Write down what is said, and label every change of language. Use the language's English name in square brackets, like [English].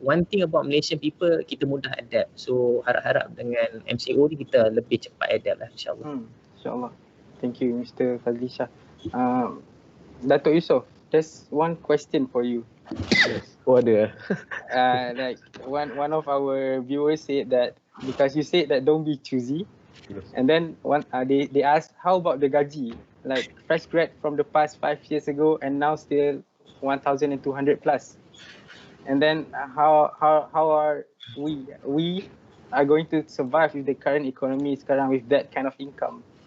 [English] One thing about Malaysian people, [Malay] kita mudah adapt. So harap-harap dengan MCO ni kita lebih cepat adapt lah, insyaAllah. [English] InsyaAllah. Thank you Mr. Fazli Shah. Datuk Yusof, there's one question for you. [Malay] Oh ada. [English] Like one of our viewers said that because you said that don't be choosy, and then they asked how about the gaji, like fresh grad from the past 5 years ago and now still 1,200 plus, and then how are we are going to survive with the current economy sekarang with that kind of income?